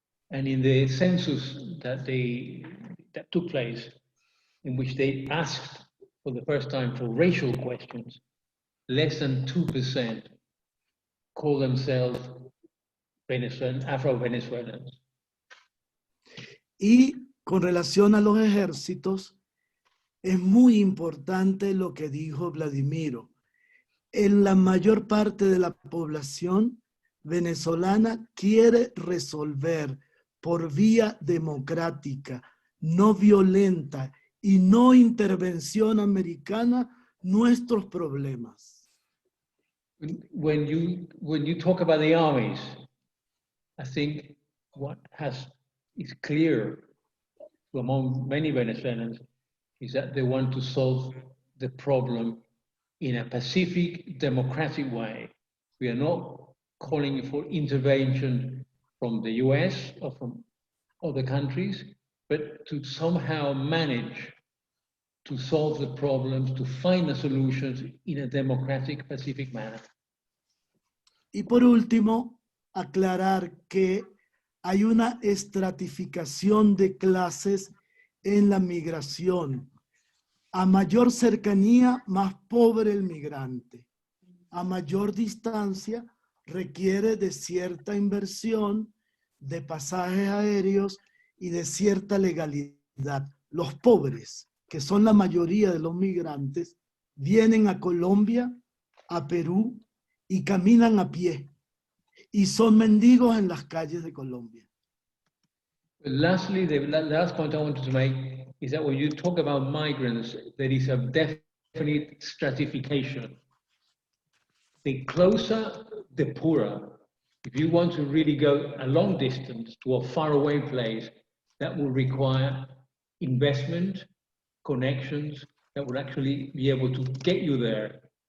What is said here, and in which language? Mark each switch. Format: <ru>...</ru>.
<en>And in the census that took place, in which they asked for the first time for racial questions, less than 2% call themselves Afro-Venezuelans.</en> <es>Y con relación a los ejércitos, es muy importante lo que dijo Vladimiro. En la mayor parte de la población venezolana quiere resolver por vía democrática, no violenta y no intervención americana nuestros problemas.</es> <en>When you talk about the armies, I think what is clear among many Venezuelans is that they want to solve the problem in a pacific, democratic way. We are not calling for intervention from the US or from other countries, but to somehow manage to solve the problems, to find the solutions in a democratic, pacific manner.</en> <es>Y por último, aclarar que hay una estratificación de clases en la migración. A mayor cercanía, más pobre el migrante. A mayor distancia, requiere de cierta inversión, de pasajes aéreos y de cierta legalidad. Los pobres, que son la mayoría de los migrantes, vienen a Colombia, a Perú y caminan a pie y son mendigos en las calles de Colombia.</es> <en>Lastly, the last point I wanted to make is that when you talk about migrants, there is a definite stratification. The closer, the poorer. If you want to really go a long distance to a faraway place, that will require investment, connections, that will actually be able to get you there.</en>